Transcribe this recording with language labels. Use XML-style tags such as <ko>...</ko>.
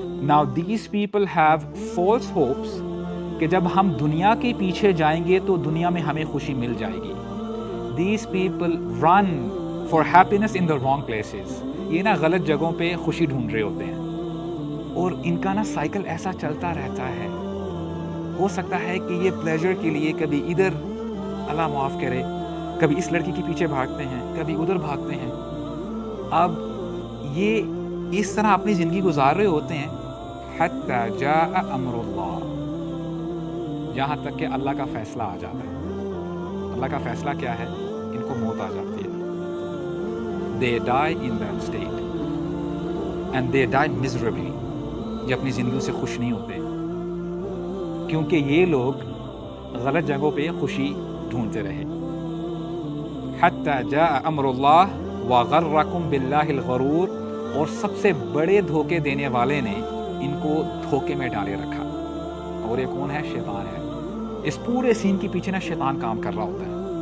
<en>Now these people have false hopes</en> <ur>کہ جب ہم دنیا کے پیچھے جائیں گے تو دنیا میں ہمیں خوشی مل جائے گی.</ur> <en>These people run for happiness in the wrong places.</en> <ur>یہ نا غلط جگہوں پہ خوشی ڈھونڈ رہے ہوتے ہیں, اور ان کا نا سائیکل ایسا چلتا رہتا ہے. ہو سکتا ہے کہ یہ پلیجر کے لیے کبھی ادھر, اللہ معاف کرے, کبھی اس لڑکی کے پیچھے بھاگتے ہیں, کبھی ادھر بھاگتے ہیں. اب یہ اس طرح اپنی زندگی گزار رہے ہوتے ہیں</ur> <ar>حتی جاء امر اللہ,</ar> <ur>یہاں تک کہ اللہ کا فیصلہ آ جاتا ہے. اللہ کا فیصلہ کیا ہے, ان کو موت آ جاتی ہے.</ur> <en>They die in that state and they die miserably.</en> <ur>یہ اپنی زندگیوں سے خوش نہیں ہوتے کیونکہ یہ لوگ غلط جگہوں پہ خوشی ڈھونڈتے رہے.</ur> <ar>حتی جاء امر اللہ وَغَرَّكُمْ بِاللَّهِ الْغَرُورُ،</ar> <ur>اور سب سے بڑے دھوکے دینے والے نے ان کو دھوکے میں ڈالے رکھا، اور یہ کون ہے؟ شیطان ہے۔ اس پورے سین کے پیچھے نا شیطان کام کر رہا ہوتا ہے۔</ur>